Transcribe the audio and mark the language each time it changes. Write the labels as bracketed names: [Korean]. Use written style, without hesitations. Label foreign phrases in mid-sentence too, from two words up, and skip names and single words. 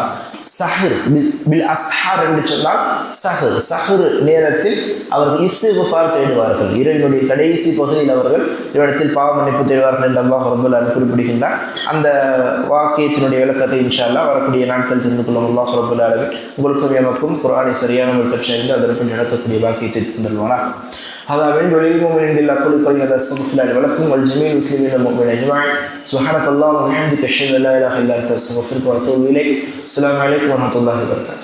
[Arabic] سحر بالأسحار [Tamil] என்று சொன்னால் சஹர் நேரத்தில் அவர்கள் இஸ்திக்ஃபார் தேடுவார்கள். இரவினுடைய கடைசி பகுதியில் அவர்கள் இவ்விடத்தில் பாவ மன்னிப்பு தேடுவார்கள் என்று [Arabic] الله رب العالمين [Tamil] குறிப்பிடுகின்றார். அந்த வாக்கியத்தினுடைய விளக்கத்தை [Arabic] إن شاء الله [Tamil] வரக்கூடிய நாட்கள் தெரிந்து கொள்ளும். [Arabic] الله رب العالمين [Tamil] உங்களுக்கும் எமக்கும் குர்ஆனை சரியான முறையில் கற்று அதற்கு நடக்கக்கூடிய வாக்கியத்தை தந்தருவானாக. [Arabic] هذا من دليل المؤمنين بالله كل قول هذا استغفر الله ولكم والجميع المسلمين المؤمنين اجمعين. سبحانك اللهم وبحمدك اشهد ان لا اله الا انت استغفرك واتوب اليك. السلام عليكم ورحمه الله وبركاته.